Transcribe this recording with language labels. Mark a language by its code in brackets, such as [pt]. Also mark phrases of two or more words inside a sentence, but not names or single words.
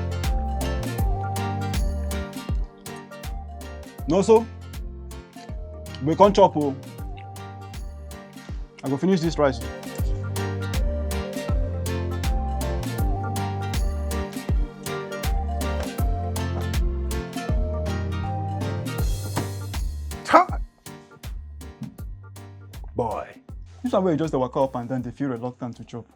[pcm] No so. We can't chop. Oh. I go finish this rice. Boy. This one where you just wake up and then they feel reluctant to chop.